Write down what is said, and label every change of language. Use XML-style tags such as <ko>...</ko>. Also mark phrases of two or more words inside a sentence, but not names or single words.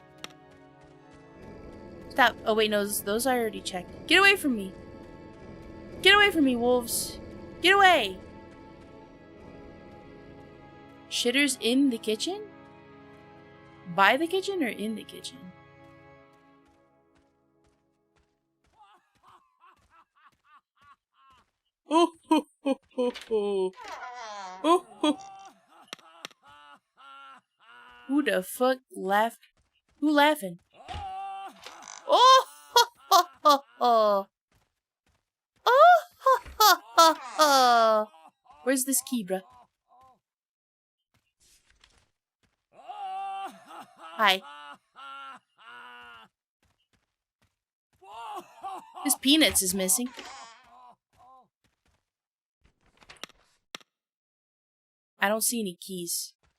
<en>Stop. Oh, wait, no, those I already checked. Get away from me! Get away from me, wolves! Get away! Shitters in the kitchen? By the kitchen or in the kitchen? Oh ho ho ho ho! Oh ho! Who the fuck laughed? Who laughing? Oh ho ho ho ho! Oh ho ho ho ho! Where's this key, bruh? Hi. His peanuts is missing. I don't see any keys.</en>